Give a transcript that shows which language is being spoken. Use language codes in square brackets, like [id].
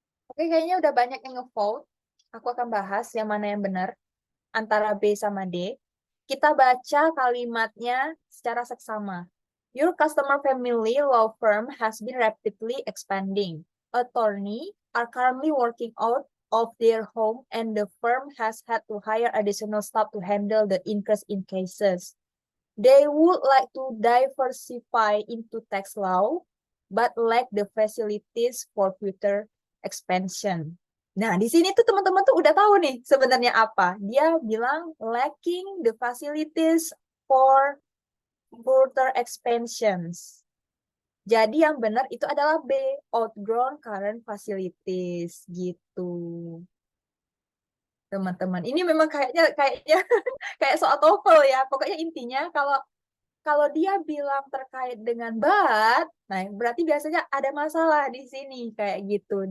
[id] Oke, kayaknya udah banyak yang ngevote. Aku akan bahas yang mana yang benar antara B sama D. Kita baca kalimatnya secara seksama. [en] Your customer family law firm has been rapidly expanding. Attorney are currently working out of their home and the firm has had to hire additional staff to handle the increase in cases. They would like to diversify into tax law, but lack the facilities for future expansion. [id] Nah, di sini tuh teman-teman tuh udah tahu nih sebenarnya apa. Dia bilang [en] lacking the facilities for further expansions. [id] Jadi yang benar itu adalah B, [en] outgrown current facilities [id] gitu. Teman-teman, ini memang kayaknya kayak soal TOEFL ya. Pokoknya intinya kalau kalau dia bilang terkait dengan bat, nah berarti biasanya ada masalah di sini kayak gitu.